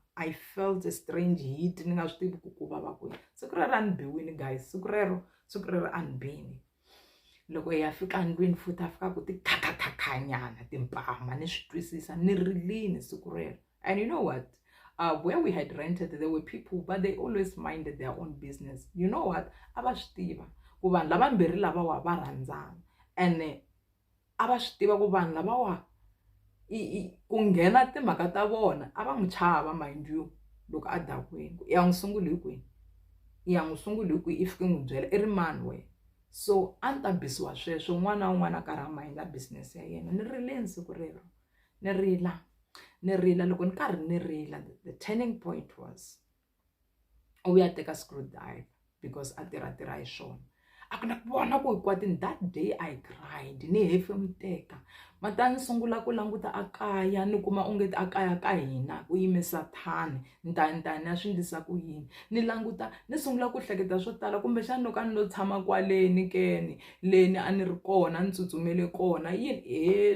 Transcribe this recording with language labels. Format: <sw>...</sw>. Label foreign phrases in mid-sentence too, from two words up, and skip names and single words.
<en>I felt a strange heat</en> <ts>ni nga swi tivi ku vava kwihi. Siku rero a ni biwini guys. Siku rero a ni bini. Loko ya fika ndlwini futhi a fika ku ti khakhakhanyana timpama ni swi twisisa ni rilini siku rero.</ts> <en>And you know what, where we had rented there were people but they always minded their own business. You know what,</en> <ts>a va swi tiva ku vanhu lavambirhi lavawa va rhandzana, and a va swi tiva ku vanhu lavawa ku nghena timhaka ta vona a va n'wi chava</ts> <en>mind you.</en> <ts>Loko a dakwini ya n'wi sunguli hi kwihi, i fike n'wi byela i ri mani wena. So a ni ta bisiwa sweswo, un'wana na un'wana a karhi a mindla business ya yena. Ni rileni siku rero, ni rila loko ni karhi ni rila.</ts> <en>The turning point was</en> <ts>u ya teka</ts> <en>screwdriver because</en> <ts>a tirha hi swona. A ku na ku vona ku hikwatini.</ts> <en>That day I cried,</en> <ts>ni hefemuteka. Mata ni sungula ku languta a kaya ni kuma ongeti a kaya ka hina ku yime sathani, ntani ya swi ndlisa ku yini. Ni languta ni sungula ku hleketa swo tala, kumbe xana loko a ni lo tshama kwaleni keni leni a ni ri kona ni tsutsumele kona yini.</ts>